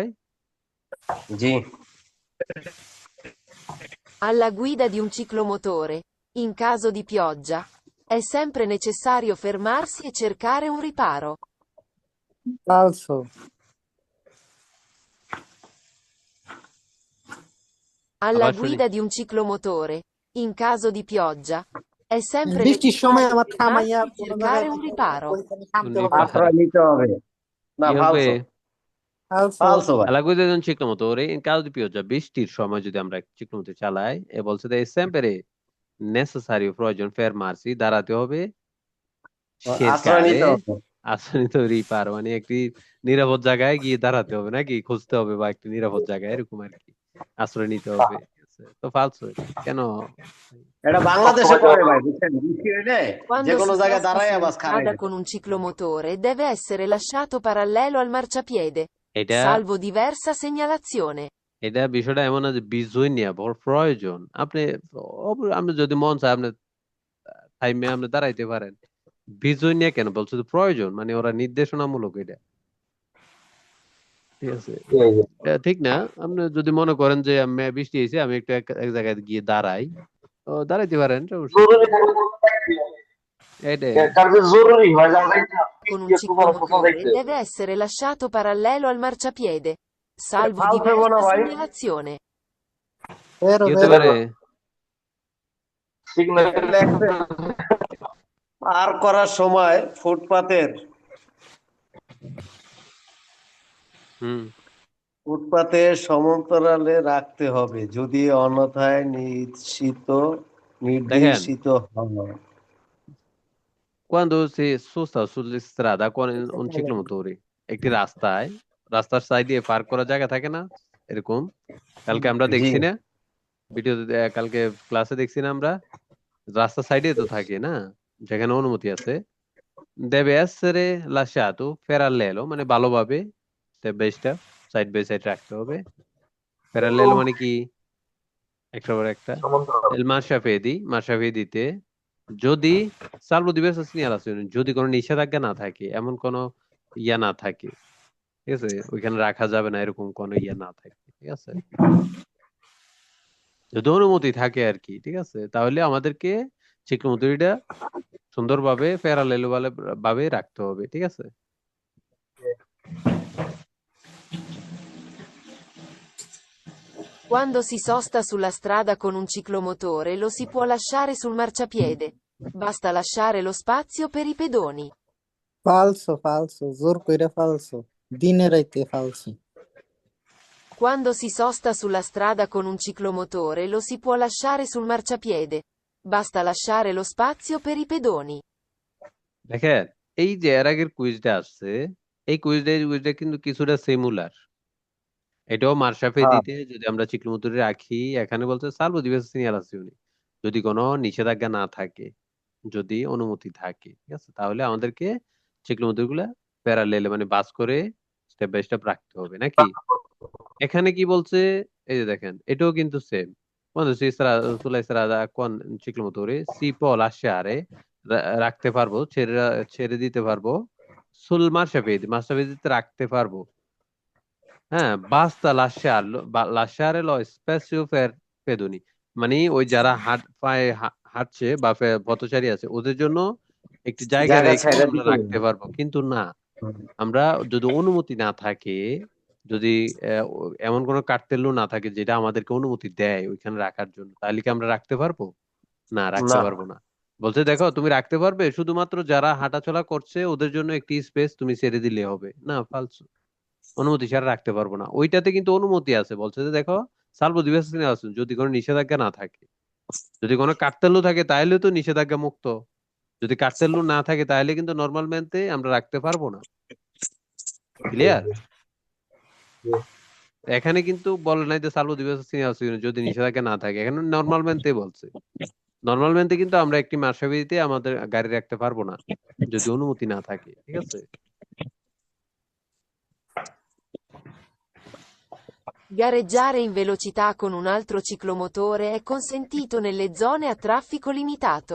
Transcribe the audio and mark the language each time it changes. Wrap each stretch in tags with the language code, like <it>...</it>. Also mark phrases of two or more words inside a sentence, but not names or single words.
<bn>জি।</bn> <it>Alla guida di un ciclomotore, in caso di pioggia, è sempre necessario fermarsi e cercare un riparo.</it> <bn>ফালসো।</bn> <it>Alla</it> <bn>আবার শুনি।</bn> <it>guida di un ciclomotore, in caso di pioggia, è sempre</it> <bn>বৃষ্টির সময়</bn> <it>necessario</it> <bn>আমার</bn> <it>fermarsi</it> <bn>থামাইয়া</bn> <it>e cercare un riparo.</it> <bn>ওইখানে থামতে উনি হবে। আশ্রয় নিতে হবে। না, কি হবে? ফালসো, ফালসো। ফালসো ভাই।</bn> <it>Alla guida di un ciclomotore in caso di pioggia,</it> <bn>বৃষ্টির সময় যদি আমরা চিক্লোমোটর চালাই, এ বলছে যে</bn> <it>sempre necessario,</it> <bn>প্রয়োজন fermarsi, দাঁড়াতে হবে, আশ্রয়</bn> <it>cercare,</it> <bn>নিতে হবে। আসনিত riparo, মানে একটি নিরাপদ জায়গায় গিয়ে দাঁড়াতে হবে নাকি, খুঁজতে হবে, বা একটি নিরাপদ জায়গায়, এরকম আর কি, আশ্রয় নিতে হবে, ঠিক আছে? তো ফালসো কেন? এটা বাংলাদেশে করে ভাই, বুঝছেন? বৃষ্টি হইলে যে</bn> <it>Quando</it> <bn>কোনো</bn> <it>si</it> <bn>জায়গায়</bn> <it>passa</it> <bn>দাঁড়ায়</bn> <it>su una</it> <bn>বাস খারাই</bn> <it>strada con un ciclomotore deve essere lasciato parallelo al marciapiede,</it> <bn>এটা</bn> <it>salvo diversa segnalazione.</it> <bn>এটা বিষয়টা এমন না যে বিজয়নিয়া প্রয়োজন, আপনি যদি মন চায় আপনি টাইমে আপনি দাঁড়াইতে পারেন, বিজয়নিয়া কেন বলছো? তো প্রয়োজন, মানে ওরা নির্দেশনামূলক এটা, ঠিক আছে? এটা ঠিক না। আপনি যদি মনে করেন যে আমি বৃষ্টি হয়েছে, আমি একটু এক জায়গায় গিয়ে দাঁড়াই, ও দাঁড়াইতে পারেন, সমস্যা নেই। এটাই</bn> <it>Con un ciclomotore deve essere lasciato parallelo al marciapiede, salvo</it> <bn>ফালসো মনে</bn> <it>diversa</it> <bn>হয়।</bn> <it>segnalazione.</it> <bn>বেরো কি হতে বেরো। পারে? লেখছে, পার করার সময় হুম। ফুটপাতের সমান্তরালে রাখতে হবে, যদি অন্যথায় নির্দেশিত হয়।</bn> <it>Quando si sosta sulla strada con un ciclomotore,</it> <bn>একটি রাস্তার সাইডে পার্ক করার জায়গা থাকে না এরকম? কালকে আমরা জি, দেখছি না ভিডিওতে, কালকে ক্লাসে দেখছি না আমরা, রাস্তার সাইডে তো থাকে না, যেখানে অনুমতি আছে।</bn> <it>deve essere lasciato parallelo,</it> <bn>মানে ভালোভাবে</bn> <en>step by step, side by side</en> <bn>রাখতে হবে। প্যারালেল মানে কি? একটা পর একটা।</bn> <it>el marciapiedi, যদি salvo diverse segnalazioni,</it> <bn>যদি কোনো নিষেধাজ্ঞা না থাকে, এমন কোনো ইয়া না থাকে, ঠিক আছে, ওইখানে রাখা যাবে না, এরকম কোনো ইয়া না থাকে, ঠিক আছে, যদি অনুমতি থাকে আর কি, ঠিক আছে, তাহলে আমাদেরকে চিকমুতুরিটা সুন্দরভাবে প্যারালেল ভাবে রাখতে হবে, ঠিক আছে?</bn> <it>Quando si sosta sulla strada con un ciclomotore lo si può lasciare sul marciapiede. Basta lasciare lo spazio per i pedoni. ফালসো ফালসো জোর কইরা ফালসো দিনে রাইতে ফালসো Quando si sosta sulla strada con un ciclomotore lo si può lasciare sul marciapiede. Basta lasciare lo spazio per i pedoni.</it> <bn>দেখেন এই যে এর আগের কুইজটা আসছে, এই কুইজটা কিন্তু কিছুটা সিমিলার। এটাও মাশরাফি হ্যাঁ দিতে যদি আমরা চিকলুমতুরি রাখি, এখানে বলছে</bn> <it>salvo diverse segnalazioni,</it> <bn>যদি কোনো নিষেধাজ্ঞা না থাকে, যদি অনুমতি থাকে, ঠিক আছে, তাহলে আমাদেরকে চিকলুমতুরি গুলা প্যারালেলে মানে বাস করে</bn> <en>step by step</en> <bn>রাখতে হবে নাকি? এখানে কি বলছে, এই যে দেখেন এটাও কিন্তু সেম।</bn> <it>quando sulla strada con ciclomotore si può lasciare,</it> <bn>রাখতে পারবো, ছেড়ে দিতে পারবো,</bn> <it>sul marciapiede</it> <bn>রাখতে পারবো।</bn> <it>হ্যাঁ, বাস্তা lasciare lo spazio per pedoni,</it> <bn>মানে ওই যারা পায়ে হাঁটছে বা পথচারী আছে ওদের জন্য একটি জায়গা জায়গা রেখে ছাইড়া আমরা দিতে রাখতে পারবো, কিন্তু না, আমরা যদি অনুমতি না থাকে, যদি এমন কোনো কার্তেল্য না থাকে যেটা আমাদেরকে অনুমতি দেয় ওইখানে রাখার জন্য, তাহলে কি আমরা রাখতে পারবো? না, রাখতে না পারবো না। বলছে দেখো তুমি রাখতে পারবে, শুধুমাত্র যারা হাঁটাচলা করছে ওদের জন্য একটি স্পেস তুমি ছেড়ে দিলে হবে না, ফালতু, অনুমতি ছাড়া রাখতে পারবো না। ওইটাতে কিন্তু অনুমতি আছে, বলছে যে দেখো</bn> <it>salvo diverse segnalazioni,</it> <bn>যদি কোনো নিষেধাজ্ঞা না থাকে, যদি কোনো কার্তেল্য থাকে তাহলে তো নিষেধাজ্ঞা মুক্ত, যদি কার্তেল্য না থাকে তাহলে কিন্তু নর্মাল ম্যানতে আমরা রাখতে পারবো না। ক্লিয়ার? এখানে কিন্তু বলে নাই যে</bn> <it>salvo diverse segnalazioni</it> <bn>যদি নিষেধাজ্ঞা না থাকে, এখানে নর্মাল ম্যানতে বলছে। নর্মাল ম্যানতে কিন্তু আমরা একটি মার্শাবিতে আমাদের গাড়ি রাখতে পারবো না যদি অনুমতি না থাকে, ঠিক আছে?</bn> <it>Gareggiare in velocità con un altro ciclomotore è consentito nelle zone a traffico limitato.</it>